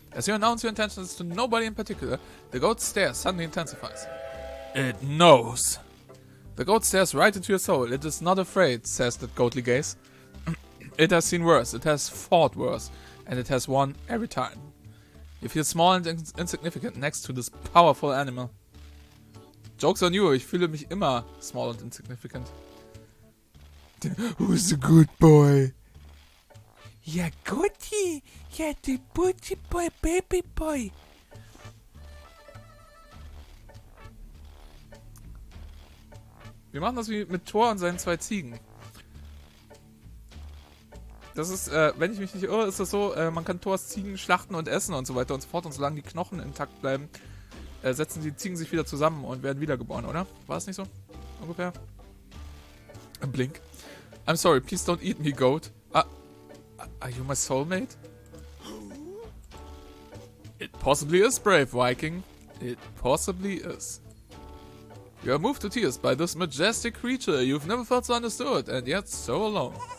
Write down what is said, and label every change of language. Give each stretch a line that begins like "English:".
English: As you announce your intentions to nobody in particular, the goat's stare suddenly intensifies. It knows. The goat stares right into your soul. It is not afraid, says that goatly gaze. It has seen worse, it has fought worse, and it has won every time. You feel small and insignificant next to this powerful animal. Joke's on you,
German: ich fühle mich immer
English: small
German: und
English: insignificant. Who's the good boy?
German: Ja, Gotti! Ja, der Butchi Boy, Baby Boy! Wir machen das wie mit Thor und seinen 2 Ziegen. Das ist, wenn ich mich nicht irre, ist das so, man kann Thors Ziegen schlachten und essen und so weiter und so fort. Und solange die Knochen intakt bleiben, setzen die Ziegen sich wieder zusammen und werden wiedergeboren, oder? War es nicht so? Ungefähr? Blink.
English: I'm sorry, please don't eat me, goat. Are you my soulmate? It possibly is, brave Viking. It possibly is. You are moved to tears by this majestic creature you've never felt so understood and yet so alone.